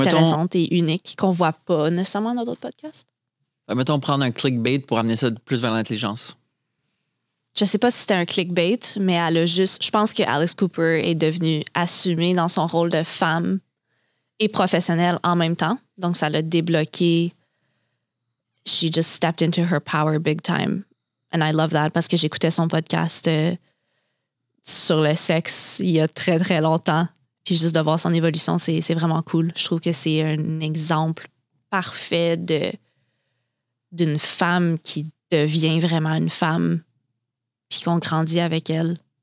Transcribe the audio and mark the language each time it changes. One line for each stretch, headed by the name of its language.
French: intéressantes et uniques qu'on voit pas nécessairement dans d'autres podcasts. mettons prendre un clickbait pour amener ça plus vers l'intelligence. Je sais pas si c'était un clickbait, mais elle a juste... Je pense que Alex Cooper est devenue assumée dans son rôle de femme et professionnelle en même temps. Donc, ça l'a débloqué.
English: She just stepped into her power big time. And I love that
French: parce que j'écoutais son podcast sur le sexe il y a très, très longtemps. Puis juste de voir son évolution, c'est vraiment cool. Je trouve que c'est un exemple parfait d'une femme qui devient vraiment une femme puis qu'on grandit avec elle.